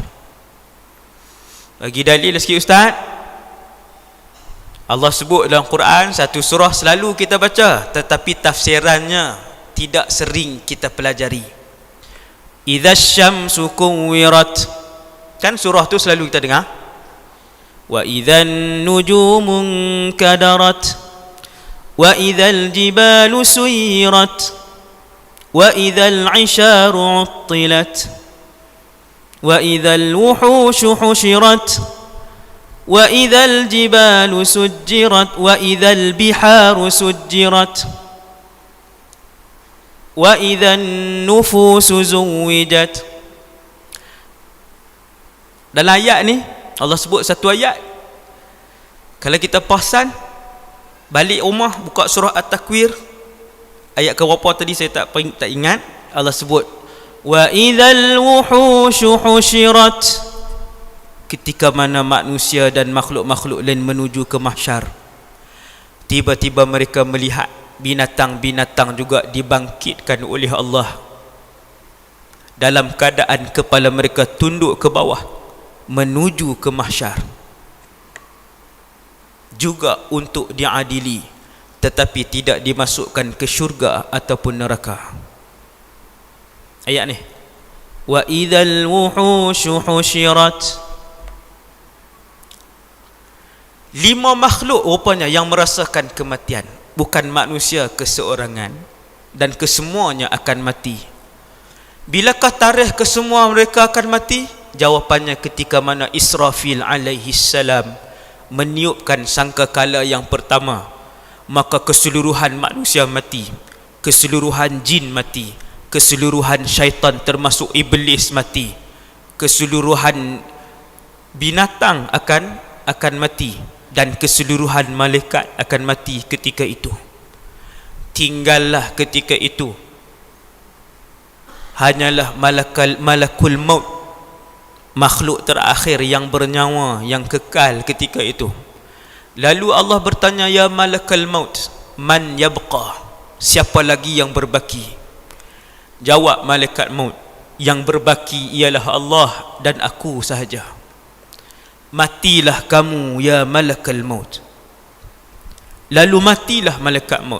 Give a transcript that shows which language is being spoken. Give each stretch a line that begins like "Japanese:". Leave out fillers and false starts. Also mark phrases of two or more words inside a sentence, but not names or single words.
Malay: Bagi dalil sikit ustaz, Allah sebut dalam Quran, satu surah selalu kita baca, tetapi tafsirannya tidak sering kita pelajari.
Arabic: إذا الشمس كورت.
Malay: Kan surah tu selalu kita dengar.
Arabic: وإذا النجوم انكدرت. وإذا الجبال سيرت. وإذا العشار عطلت. وإذا الوحوش حشرت. وَإِذَا الْجِبَالُ سُجِّرَتْ وَإِذَا الْبِحَارُ سُجِّرَتْ وَإِذَا النُّفُوسُ زُوِّجَتْ
Malay: Dalam ayat ni Allah sebut satu ayat, kalau kita perasan balik rumah buka surah At-Takwir, ayat ke berapa tadi saya tak ingat. Allah sebut
Arabic: وإذا الوحوش حشرت,
Malay: ketika mana manusia dan makhluk-makhluk lain menuju ke mahsyar, tiba-tiba mereka melihat binatang-binatang juga dibangkitkan oleh Allah dalam keadaan kepala mereka tunduk ke bawah menuju ke mahsyar, juga untuk diadili, tetapi tidak dimasukkan ke syurga ataupun neraka. Ayat ni,
Arabic: وإذا الوحوش حشرت.
Malay: 5 makhluk rupanya yang merasakan kematian, bukan manusia keseorangan, dan kesemuanya akan mati. Bilakah tarikh kesemua mereka akan mati? Jawapannya ketika mana Israfil
Arabic: عليه السلام
Malay: meniupkan sangkakala yang pertama, maka keseluruhan manusia mati, keseluruhan jin mati, keseluruhan syaitan termasuk iblis mati, keseluruhan binatang akan mati, dan keseluruhan malaikat akan mati ketika itu. Tinggallah ketika itu hanyalah
Arabic: ملك الموت,
Malay: makhluk terakhir yang bernyawa, yang kekal ketika itu. Lalu Allah bertanya,
Arabic: يا ملك الموت، من يبقى,
Malay: siapa lagi yang berbaki? Jawab malaikat maut, yang berbaki ialah Allah dan aku sahaja. Matilah kamu
Arabic: يا ملك الموت.
Malay: Lalu matilah malaikat maut.